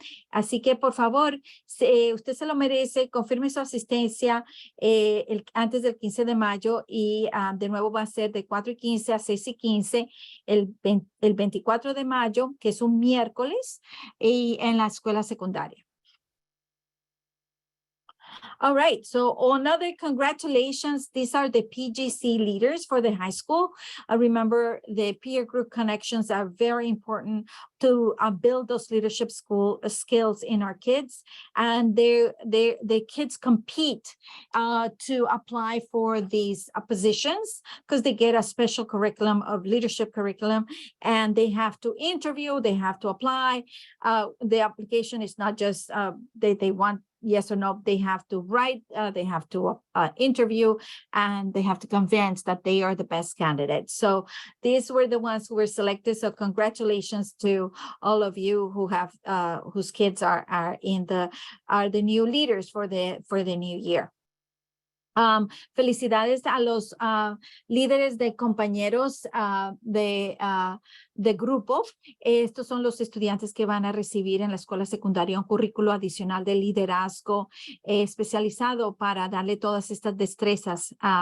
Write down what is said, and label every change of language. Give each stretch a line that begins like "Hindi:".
Spanish: Así que por favor, usted se lo merece, confirme su asistencia antes del 15 de mayo y de nuevo va a ser de 4:15 a 6:15 el 24 de mayo, que es un miércoles, y en la escuela secundaria.
English: All right, so another congratulations. These are the PGC leaders for the high school. Remember, the peer group connections are very important to build those leadership skills in our kids. And the kids compete to apply for these positions because they get a special curriculum of leadership curriculum, and they have to interview, they have to apply. The application is not just they want yes or no. They have to write, they have to interview, and they have to convince that they are the best candidates. So these were the ones who were selected. So congratulations to all of you who have whose kids are the new leaders for the new year.
Spanish: Felicidades a los líderes de compañeros de grupo. Estos son los estudiantes que van a recibir en la escuela secundaria un currículo adicional de liderazgo especializado para darle todas estas destrezas.